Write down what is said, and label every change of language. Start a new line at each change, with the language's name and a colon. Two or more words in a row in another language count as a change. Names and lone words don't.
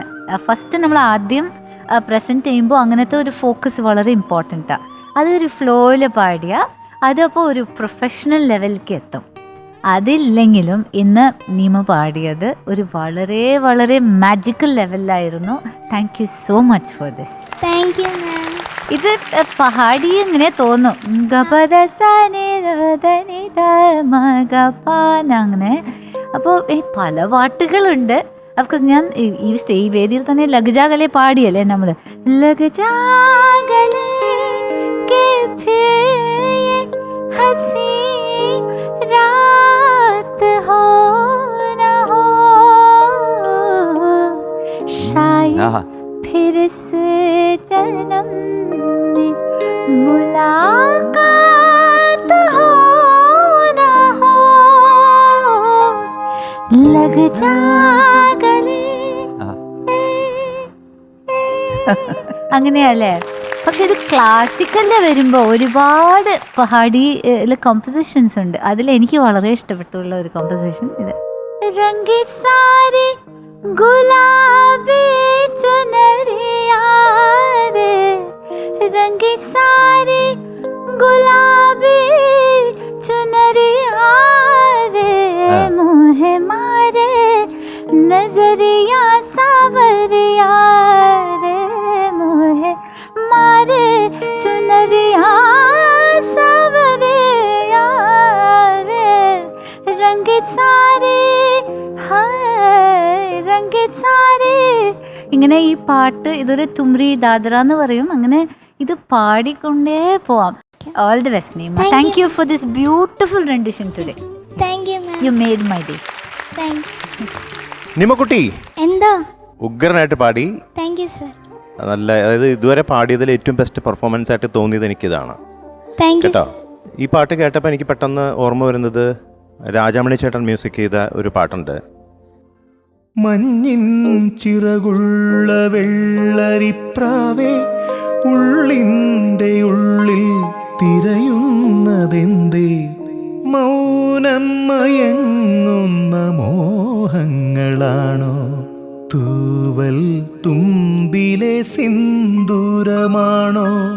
Malayalam: ഫസ്റ്റ് നമ്മൾ ആദ്യം പ്രസൻറ്റ് ചെയ്യുമ്പോൾ അങ്ങനത്തെ ഒരു ഫോക്കസ് വളരെ ഇമ്പോർട്ടൻറ്റാണ്. അതൊരു ഫ്ലോയിൽ പാടിയാൽ അതപ്പോൾ ഒരു പ്രൊഫഷണൽ ലെവലിലേക്ക് എത്തും. അതില്ലെങ്കിലും ഇന്ന് നീമ പാടിയത് ഒരു വളരെ വളരെ മാജിക്കൽ ലെവലിലായിരുന്നു.
English: thank you so much for this. thank you ma'am.
Malayalam: ഇത് പാടി ഇങ്ങനെ തോന്നും അങ്ങനെ. അപ്പോൾ പല പാട്ടുകളുണ്ട്. അഫ്കോഴ്സ് ഞാൻ ഈ വേദിയിൽ തന്നെ ലഗജാഗലെ പാടിയല്ലേ നമ്മൾ.
Hindi: लग जा गले के फिर हसीं रात हो न हो शायद फिर से जन्म में मुलाकात हो न हो लग जा गले അങ്ങനെയല്ലേ.
Malayalam: പക്ഷെ ഇത് ക്ലാസിക്കലിൽ വരുമ്പോൾ ഒരുപാട് പഹാഡിയിലെ കോമ്പോസിഷൻസ് ഉണ്ട്. അതിൽ എനിക്ക് വളരെ ഇഷ്ടപ്പെട്ടുള്ള ഒരു കോമ്പോസിഷൻ ഇത്.
Hindi: रंगी सारी गुलाबी चुनरिया रे रंगी सारी गुलाबी चुनरिया रे मोहे मारे नजरिया सांवरिया रे मोहे
Malayalam: मारे चुनरिया सावरिया रे रंग सारे हाय रंग सारे. ഇങ്ങനെ ഈ പാട്ട് ഇതൊരു തുമ്രി ദാദറ എന്ന് പറയും. അങ്ങനെ ഇത് പാടിക്കൊണ്ടേ പോവാം.
English: all the best
Malayalam: നീമ.
English: thank you for this beautiful rendition today. thank you ma'am. you made my day. thank you.
Malayalam: നിമക്കുട്ടി എന്താ? ഉഗ്രനായിട്ട് പാടി.
English: thank you sir.
Malayalam: നല്ല, അതായത് ഇതുവരെ പാടിയതിൽ ഏറ്റവും
English: best performance
Malayalam: ആയിട്ട് തോന്നിയത് എനിക്കിതാണ്
English: thank you
Malayalam: കേട്ടോ. ഈ പാട്ട് കേട്ടപ്പോൾ എനിക്ക് പെട്ടെന്ന് ഓർമ്മ വരുന്നത് രാജാമണി ചേട്ടൻ മ്യൂസിക് ചെയ്ത ഒരു പാട്ടുണ്ട്. മഞ്ഞിൻ ചിറകുള്ള വെള്ളരിപ്രാവേ ഉള്ളിൻ്റെ ഉള്ളിൽ തിരയുന്നതെന്തേ മൗനം മയങ്ങുന്ന മോഹങ്ങളാണോ തൂവൽ തുമ്പിലെ സിന്ദൂരമാണോ.